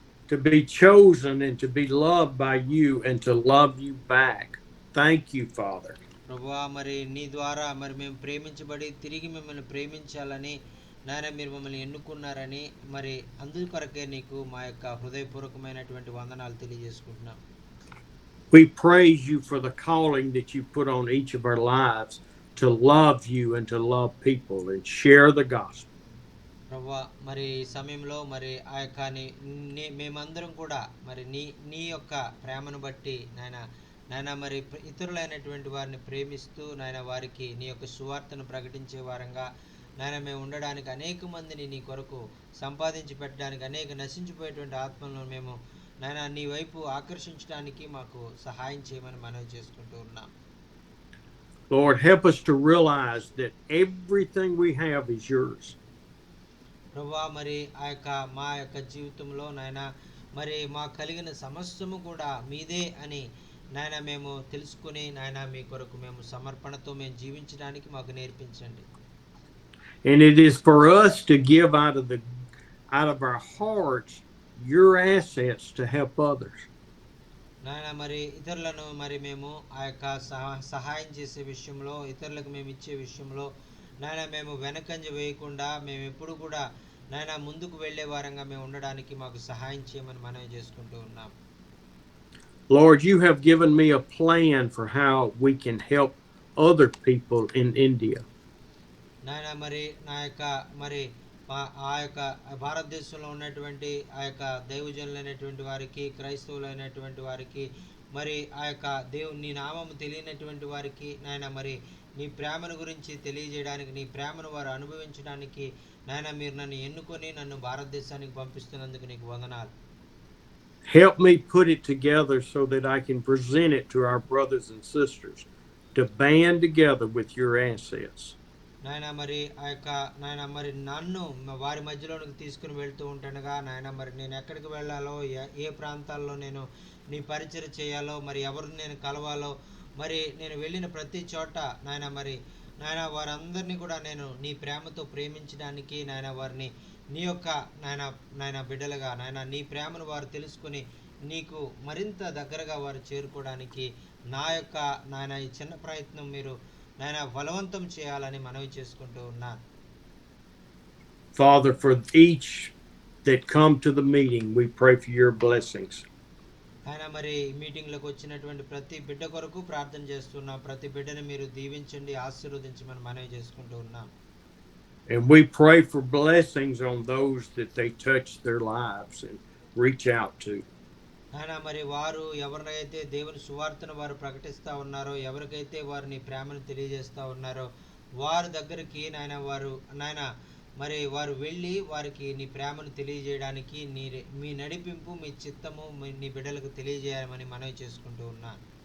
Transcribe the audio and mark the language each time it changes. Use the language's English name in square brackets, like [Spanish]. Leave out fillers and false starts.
[English] To be chosen and to be loved by you and to love you back. Thank you, Father. [Telugu] ప్రభువా, మరి నీ ద్వారా మరి మేము ప్రేమించబడి తిరిగి మిమ్మల్ని ప్రేమించాలని నాయన మీరు మమ్మల్ని ఎన్నుకున్నారని, మరి అందుకొరకే నీకు మా యొక్క హృదయపూర్వకమైనటువంటి వందనాలు తెలియజేసుకుంటున్నాం. [English] We praise you for the calling that you put on each of our lives to love you and to love people and share the gospel. [Telugu] ప్రభువా, మరి ఈ సమయంలో మరి ఆ యొక్క మేమందరం కూడా మరి నీ యొక్క ప్రేమను బట్టి నాయన మరి ఇతరులైనటువంటి వారిని ప్రేమిస్తూ నాయన వారికి నీ యొక్క సువార్తను ప్రకటించే వారంగా నాయన మేము ఉండడానికి అనేక మందిని నీ కొరకు సంపాదించి పెట్టడానికి అనేక నశించిపోయేటువంటి ఆత్మలను మేము నాయన నీ వైపు ఆకర్షించడానికి మాకు సహాయం చేయమని మనవి చేసుకుంటూ ఉన్నాం. [English] Lord, help us to realize that everything we have is yours. [Telugu] ప్రభువా మరి మా యొక్క జీవితంలో నాయన మరి మాకు కలిగిన సమస్తము కూడా మీదే అని నాయన మేము తెలుసుకుని నాయన మీ కొరకు మేము సమర్పణతో మేము జీవించడానికి మాకు నేర్పించండి. [English] And it is for us to give out of our hearts your assets to help others. [Telugu] నాయన మరి ఇతరులను మరి మేము ఆ యొక్క సహాయం చేసే విషయంలో ఇతరులకు మేము ఇచ్చే విషయంలో నాయన మేము వెనకంజ వేయకుండా మేము ఎప్పుడు కూడా నాయన ముందుకు వెళ్ళే వారంగా మేము ఉండడానికి మాకు సహాయం చేయమని మనవి చేసుకుంటూ ఉన్నాం. [English] Lord, you have given me a plan for how we can help other people in India. [Telugu] నాయన మరి నా యొక్క మరి ఆ యొక్క భారతదేశంలో ఉన్నటువంటి ఆ యొక్క దైవజనులైనటువంటి వారికి క్రైస్తవులైనటువంటి వారికి మరి ఆ యొక్క నీ నామము తెలియనటువంటి వారికి నాయన మరి నీ ప్రేమను గురించి తెలియజేయడానికి నీ ప్రేమను వారు అనుభవించడానికి నాయన మీరు నన్ను ఎన్నుకొని నన్ను భారతదేశానికి పంపిస్తున్నందుకు నీకు వందనాలు. [English] Help me put it together so that I can present it to our brothers and sisters to band together with your assets. [Telugu] నాయన మరి ఆ యొక్క నాయన మరి నన్ను వారి మధ్యలోనికి తీసుకుని వెళ్తూ ఉంటానుగా నాయన మరి నేను ఎక్కడికి వెళ్ళాలో ఏ ప్రాంతాల్లో నేను నీ పరిచయం చేయాలో మరి ఎవరు నేను కలవాలో మరి నేను వెళ్ళిన ప్రతి చోట నాయన మరి నాయన వారందరినీ కూడా నేను నీ ప్రేమతో ప్రేమించడానికి నాయన వారిని నీ యొక్క నాయన బిడ్డలుగా నాయన నీ ప్రేమను వారు తెలుసుకుని నీకు మరింత దగ్గరగా వారు చేరుకోవడానికి నా యొక్క నాయన ఈ చిన్న ప్రయత్నం మీరు నాయన బలవంతం చేయాలని మనవి చేసుకుంటూ ఉన్నాను. [English] Father, for each that come to the meeting, we pray for your blessings. [Telugu] ఆయన మరి మీటింగ్లకు వచ్చినటువంటి ప్రతి బిడ్డ కొరకు ప్రార్థన చేస్తున్నాం. ప్రతి బిడ్డను మీరు దీవించండి, ఆశీర్వదించమని మనవి చేసుకుంటూ ఉన్నాం. [English] And we pray for blessings on those that they touch their lives and reach out to. [Telugu] ఆయన మరి వారు ఎవరినైతే దేవుని సువార్తను వారు ప్రకటిస్తూ ఉన్నారో, ఎవరికైతే వారిని ప్రేమను తెలియజేస్తూ ఉన్నారో వారి దగ్గరికి నాయన మరి వారు వెళ్ళి వారికి నీ ప్రేమను తెలియజేయడానికి మీ నడిపింపు మీ చిత్తము నీ బిడ్డలకు తెలియజేయాలని మనవి చేసుకుంటూ ఉన్నాను.